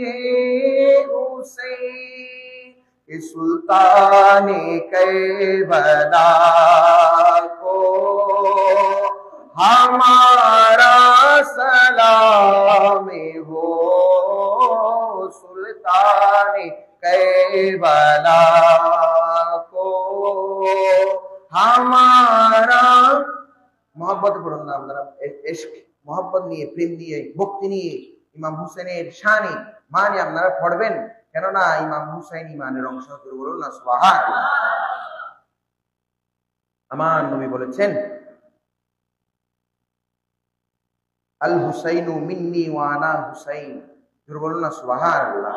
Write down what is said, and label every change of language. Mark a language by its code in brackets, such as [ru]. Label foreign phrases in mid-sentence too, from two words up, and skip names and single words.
[ur] حسین، کہ سلطان کربلا کو ہمارا سلام ہو، سلطان کربلا کو ہمارا محبت [bn] পড়ুন না আপনারা ইশক محبت নিয়ে প্রেম নিয়ে ভক্তি নিয়ে ইমাম হুসেনের শানে মানে আপনারা পড়বেন, কেননা ইমাম হুসাইন ইমানের অংশ। বলুন না সুবহানাল্লাহ। আমার নবী বলেছেন [ar] الحسين مني وأنا حسين, [bn] বলুন না সুবহানাল্লাহ।